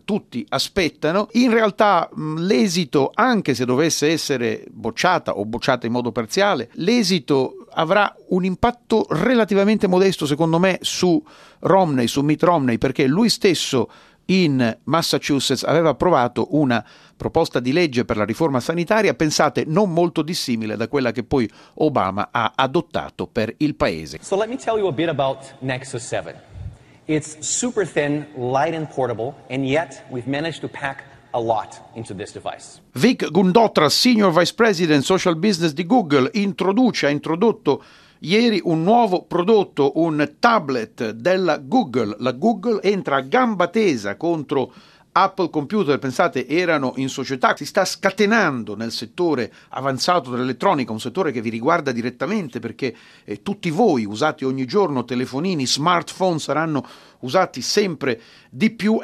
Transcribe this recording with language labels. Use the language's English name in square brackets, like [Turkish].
[Italian] Tutti aspettano. In realtà l'esito, anche se dovesse essere bocciata o bocciata in modo parziale, l'esito avrà un impatto relativamente modesto, secondo me, su Romney, su Mitt Romney, perché lui stesso in Massachusetts aveva approvato una proposta di legge per la riforma sanitaria, pensate, non molto dissimile da quella che poi Obama ha adottato per il paese. [English] So let me tell you a bit about Nexus 7. It's super thin, light and portable, and yet we've managed to pack a lot into this device. [Italian] Vic Gundotra, Senior Vice President Social Business di Google, ha introdotto ieri un nuovo prodotto, un tablet della Google. La Google entra a gamba tesa contro Apple Computer, pensate, erano in società, si sta scatenando nel settore avanzato dell'elettronica, un settore che vi riguarda direttamente perché tutti voi usate ogni giorno telefonini, smartphone, saranno usati sempre di più.